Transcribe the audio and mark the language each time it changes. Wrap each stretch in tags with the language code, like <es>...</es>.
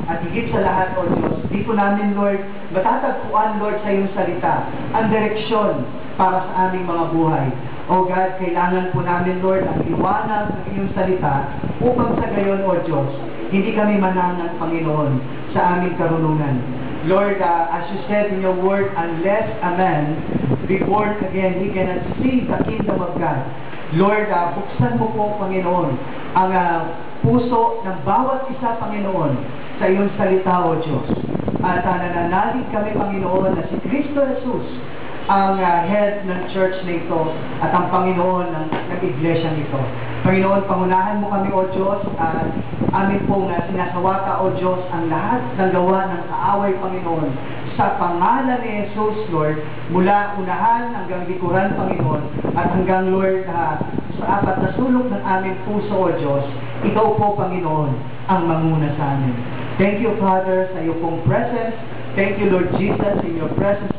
<tl>At higit sa lahat, O Diyos, dito namin, Lord, matatagpuan, Lord, sa iyong salita, ang direksyon para sa aming mga buhay. O God, kailangan po namin, Lord, ang liwanag ng iyong salita upang sa gayon, O Diyos, hindi kami mananang, Panginoon, sa aming karunungan.</tl> <en>Lord, as you said in your word, unless a man be born again, he cannot see the kingdom of God.</en> <tl>Lord, buksan mo po, Panginoon, ang puso ng bawat isa, Panginoon, sa iyong salita, O Diyos. At nananalig kami, Panginoon, na si Kristo Jesus ang head ng church na ito at ang Panginoon ng iglesia nito. Panginoon, pangunahan mo kami, O Diyos, at amin pong sinasawata, O Diyos, ang lahat ng gawa ng kaaway, Panginoon, sa pangalan ni Jesus, Lord, mula unahan hanggang likuran, Panginoon, at hanggang, Lord, sa apat na sulok ng aming puso, O Diyos, ikaw po, Panginoon, ang manguna sa amin.</tl> <en>Thank you, Father,</en> <tl>sa iyo pong</tl> <en>presence. Thank you, Lord Jesus, in your presence.</en>